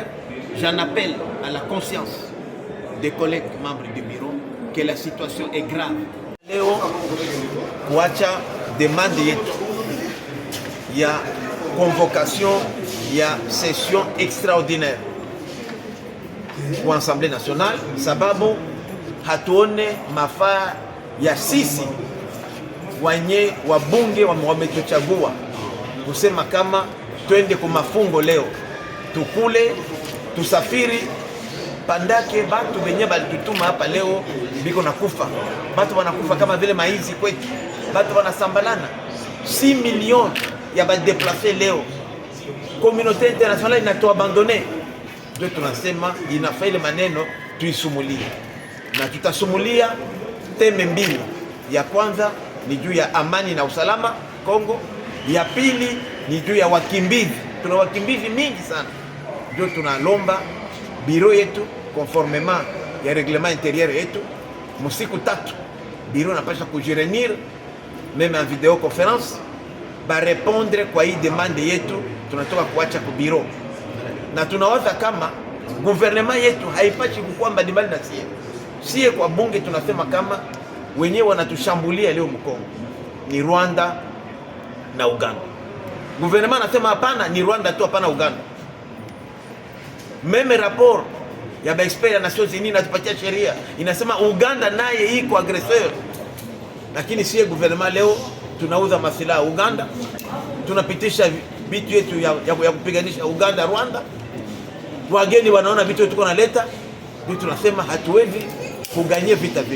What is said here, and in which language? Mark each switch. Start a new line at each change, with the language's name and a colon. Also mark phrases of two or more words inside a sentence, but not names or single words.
French: J'en appelle à la conscience des collègues membres du bureau que la situation est grave. Léo Kouacha demande il y a convocation, il y a session extraordinaire pour l'Assemblée nationale,
Swahili: sababu hatuone mafaa ya sisi wenye wabunge wametuchagua kusema kama twende kwa mafungo leo, tukule, tusafiri, pandake batu benye balitutuma hapa leo biko nakufa. Batu wanakufa kama vile maizi kwetu. Batu wanasambalana. 6 millions ya badeplace leo.
French: Communauté internationale
Swahili: inatuabandone. Ndio tunasema inafaa ile maneno tuisumulie. Na tutasumulia teme mbili. Ya kwanza ni juu ya amani na usalama Kongo. Ya pili ni juu ya wakimbizi. Tuna wakimbizi mingi sana. Ndio tunalomba biro yetu conformément ya
French: règlement intérieur
Swahili: yetu musiku 3 biro napasha kujirenir
French: même en vidéoconférence
Swahili: ba répondre kwa hii demande yetu tunatoka kuacha ku biro, na tunawaza kama gouvernement yetu haipashi kukuwa mbalimbali na Sie kwa bunge tunasema kama wenyewe wanatushambulia leo Mkongo ni Rwanda na Uganda. Gouvernement anasema hapana, ni Rwanda tu, hapana Uganda.
French: Meme rapport
Swahili: ya ba expert ya Nations Unies inatupatia sheria inasema Uganda naye iko aggresseur. Lakini sie gouvernement leo tunauza masilaha Uganda, tunapitisha vitu yetu ya kupiganisha Uganda Rwanda. Wageni wanaona vitu tuko naleta, ndio tunasema hatuwezi kuganyia vita vile.